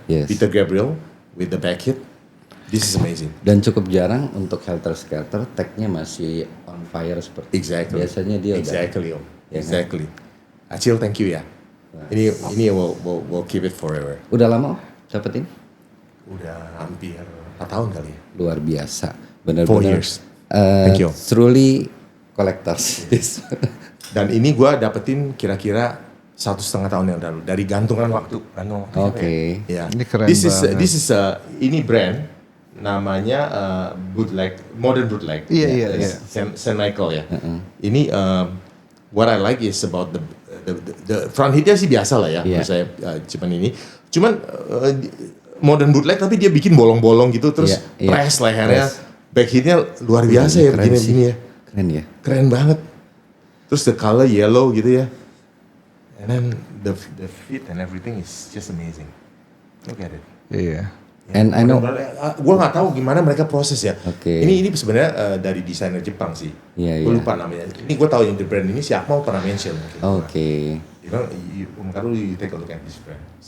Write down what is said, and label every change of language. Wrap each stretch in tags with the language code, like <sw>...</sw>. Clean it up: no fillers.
<en>Peter Gabriel with the back hit. This is amazing.</en> <id>Dan cukup jarang untuk Helter Skelter, tag-nya masih on fire seperti biasanya dia</id> <en>Exactly. Acil, thank you ya. Ini we'll keep it forever.</en> <id>Udah lama dapetin? Udah hampir 4 tahun kali ya. Luar biasa. Benar-benar.</id> <en>4 years. Thank you. Truly collectors.</en> <id>Dan ini gue dapetin kira-kira 1,5 tahun yang lalu dari gantungan waktu. Oke. Ya. Ini keren banget.</id> <en>This is</en> <id>ini brand namanya bootleg, modern bootleg. Iya.</id> <en>Saint Michael ya. Ini what I like is about the front hitnya</en> <id>sih biasa lah ya. Menurut saya cuman modern bootleg tapi dia bikin bolong-bolong gitu terus press lehernya. Back hitnya luar biasa ya begini ya. Keren ya. Keren banget. Terus</id> <en>the color yellow</en> <id>gitu ya.</id> <en>And then the fit and everything is just amazing. Look at it.</en> <id>Iya.</id> <en>And I know.</en> <id>Gue nggak tahu gimana mereka proses ya.</id> <en>Okay.</en> <id>Ini sebenarnya dari desainer Jepang sih. Gue lupa namanya. Ini gue tahu yang di brand ini si Akmal pernah mention. Oke.</id> <en>You take a look at this brand.</en>